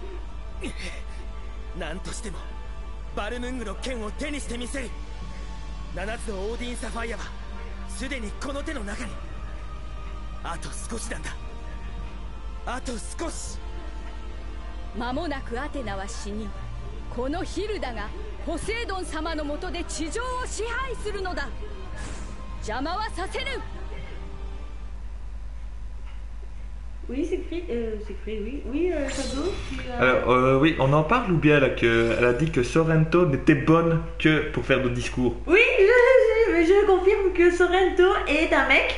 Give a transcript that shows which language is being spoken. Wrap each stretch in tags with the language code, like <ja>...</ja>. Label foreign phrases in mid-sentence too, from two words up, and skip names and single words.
<ja>何としてもバルムングの剣を手にしてみせる。7つのオーディンサファイアはすでにこの手の中に。あと少しなんだ。あと少し。間もなくアテナは死に、このヒルダがポセイドン様の下で地上を支配するのだ。邪魔はさせぬ。</ja> <fr>Oui, Siegfried, oui, oui, Shadow, Alors, oui, on en parle ou bien là qu'elle a dit que Sorrento n'était bonne que pour faire de discours? Oui, je confirme que Sorrento est un mec.</fr>